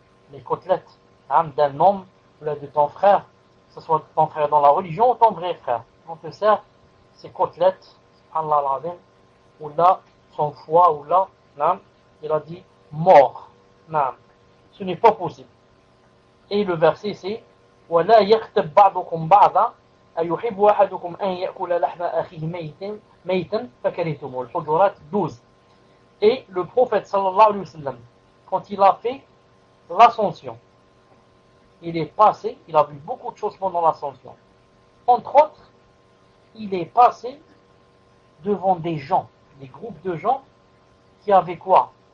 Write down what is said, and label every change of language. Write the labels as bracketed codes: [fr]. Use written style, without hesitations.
[fr] Les côtelettes, hein, d'un homme ou de ton frère, que ce soit ton frère dans la religion ou ton vrai frère. On te sert ces côtelettes, subhanallah al-azim, ou là, son foie, ou là, hein, il a dit mort. Hein. Ce n'est pas possible. Et le verset c'est [ar] وَلَا يَغْتَبْ بَعْضُكُمْ بَعْضًا أَيُحِبُّ أَحَدُكُمْ أَنْ يَأْكُلَ لَحْمَ أَخِيهِ مَيْتًا Maitan fakaritum, al-hujurat 12. [fr] Et le prophète sallallahu alayhi wa sallam, quand il a fait l'ascension, il est passé, il a vu beaucoup de choses pendant l'ascension. Entre autres, il est passé devant des gens, des groupes de gens, qui avaient quoi?